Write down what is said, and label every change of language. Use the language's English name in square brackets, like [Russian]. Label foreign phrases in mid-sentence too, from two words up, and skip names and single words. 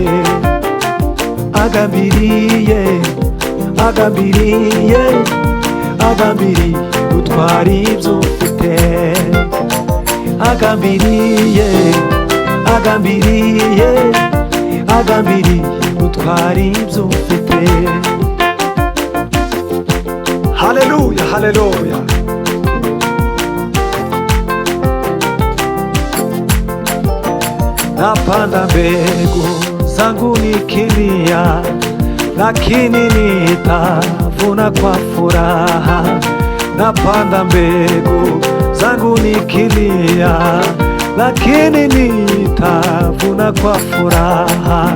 [Kinyarwanda] Agambiriye, agambiriye, agambiriye gutwara ibyo ufite. Agambiriye, agambiriye, agambiriye gutwara ibyo ufite. Haleluya, haleluya. [Swahili] Napanda mbegu zangu nikilia, lakini nitavuna kwa furaha. Napanda mbegu zangu nikilia, lakini nitavuna kwa furaha.